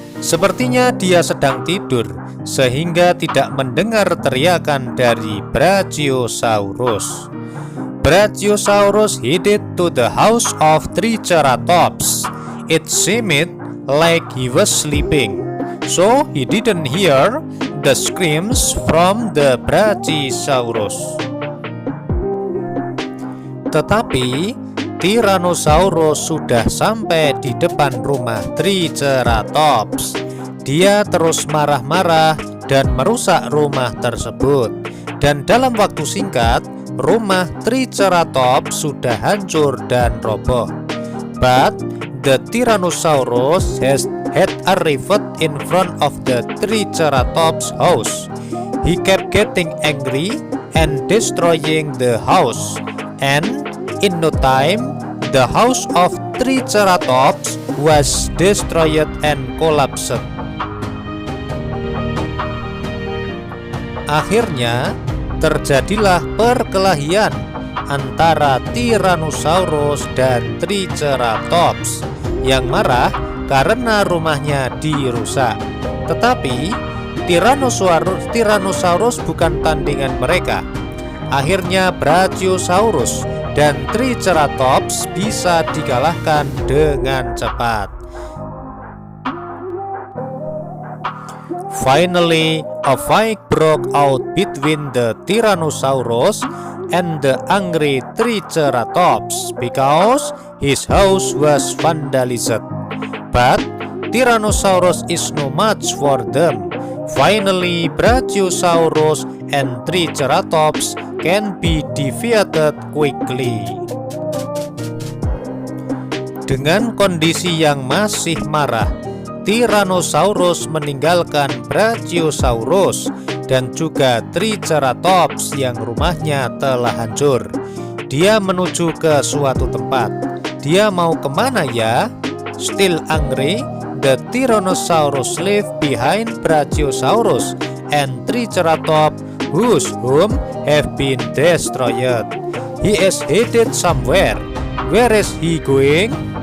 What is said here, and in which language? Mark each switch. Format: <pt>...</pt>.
<id>Sepertinya dia sedang tidur, sehingga tidak mendengar teriakan dari Brachiosaurus.</id> <en>Brachiosaurus headed to the house of Triceratops. It seemed like he was sleeping, so he didn't hear the screams from the Brachiosaurus.</en> <id>Tetapi Tyrannosaurus sudah sampai di depan rumah Triceratops. Dia terus marah-marah dan merusak rumah tersebut. Dan dalam waktu singkat, rumah Triceratops sudah hancur dan roboh.</id> <en>But the Tyrannosaurus had arrived in front of the Triceratops house. He kept getting angry and destroying the house, and in no time the house of Triceratops was destroyed and collapsed.</en> <id>Akhirnya terjadilah perkelahian antara Tyrannosaurus dan Triceratops yang marah karena rumahnya dirusak. Tetapi Tyrannosaurus bukan tandingan mereka. Akhirnya Brachiosaurus dan Triceratops bisa dikalahkan dengan cepat.</id> <en>Finally, a fight broke out between the Tyrannosaurus and the angry Triceratops because his house was vandalized. But Tyrannosaurus is no match for them. Finally, Brachiosaurus and Triceratops can be defeated quickly.</en> <id>Dengan kondisi yang masih marah, Tyrannosaurus meninggalkan Brachiosaurus dan juga Triceratops yang rumahnya telah hancur. Dia menuju ke suatu tempat. Dia mau kemana ya?</id> <en>Still angry, the Tyrannosaurus left behind Brachiosaurus and Triceratops whose home have been destroyed. He is headed somewhere. Where is he going?</en>